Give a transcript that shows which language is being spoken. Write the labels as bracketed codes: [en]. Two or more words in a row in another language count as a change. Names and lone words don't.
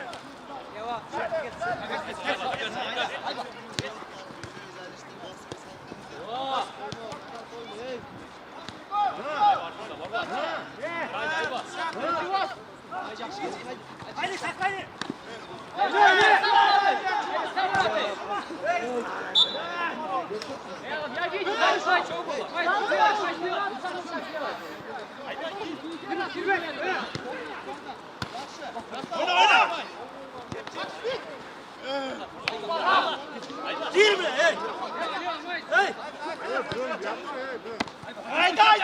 [tr] Hadi kalk hadi! [ru] Я видел, дальше что было. [tr] Girme hey! Hey! Haydi!